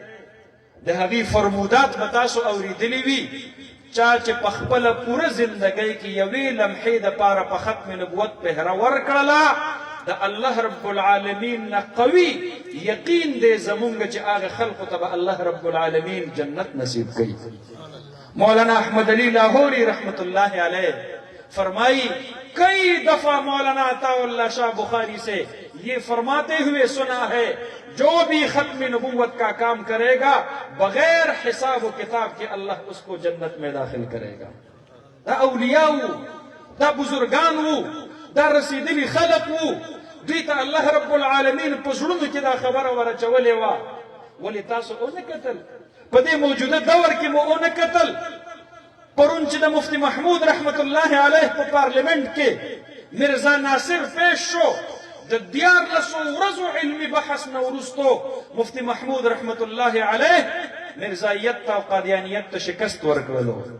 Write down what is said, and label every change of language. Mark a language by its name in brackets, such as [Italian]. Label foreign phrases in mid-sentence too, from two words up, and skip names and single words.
[Pashto] د هغې فرمودات به تاسو اورېدلي وي چا چې په خپله پوره زندګۍ کې یوې لمحې دپاره په ختم نبوت پهره ورکړله د الله رب العالمین نه قوي یقین دی زمونږ چې هغه خلقو ته به الله رب العالمین جنت نصیب کوي. [Urdu] مولانا احمد علی لاہوری [Arabic] رحمت اللہ علیہ [Urdu] فرمائی کئی دفعہ مولانا عطا اللہ شاہ بخاری سے یہ فرماتے ہوئے سنا ہے جو بھی ختم نبوت کا کام کرے گا بغیر حساب و کتاب کے اللہ اس کو جنت میں داخل کرے گا. [Pashto] دا اولیاء دا بزرگان دا رسیدلی خلق دیتا اللہ رب العالمین پزړونو کې دا خبره ورچولې وه ولې تاسو ونه کتل په دې موجوده دور کې مو ونه کتل پرون چې د مفتی محمود [Arabic] رحمت الله علیه [Pashto] په پارلیمنت کې مرزا ناصر پیش شو د 14 ورځو علمي بحث نه وروستو مفتی محمود [Arabic] رحمت الله علیه [Pashto] مرزایت او قادیانیت ته شکست ورکړلو